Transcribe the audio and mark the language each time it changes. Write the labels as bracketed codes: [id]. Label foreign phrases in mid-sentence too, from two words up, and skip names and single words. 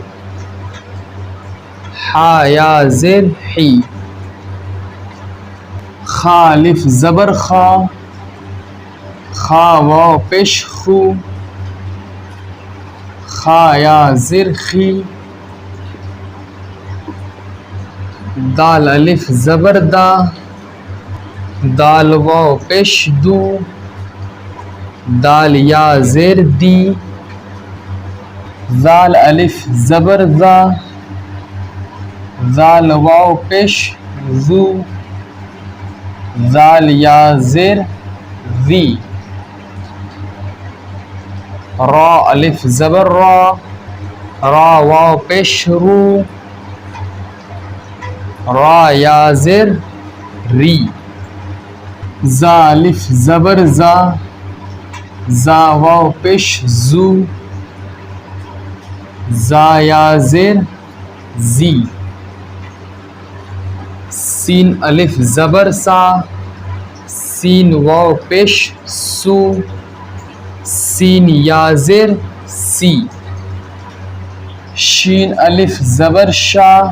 [ur] ہا یا زیر ہی، خا الف زبر خا، خا واو پیش خو، خا یا زیر خی، دال الف زبر دا، دال واو پیش دو، دال یا زیر دی، زال الف زبر زا، زال واو پیش زو، زال یا زیر زی، را الف زبر را، را واو پیش رو، را یا زیر ری، زا الف زبر زا، زا واو پیش زو، زا یا زیر زی، سین الف زبر سا، سین واو پیش سو، سین یا زیر سی، شین الف زبر شا،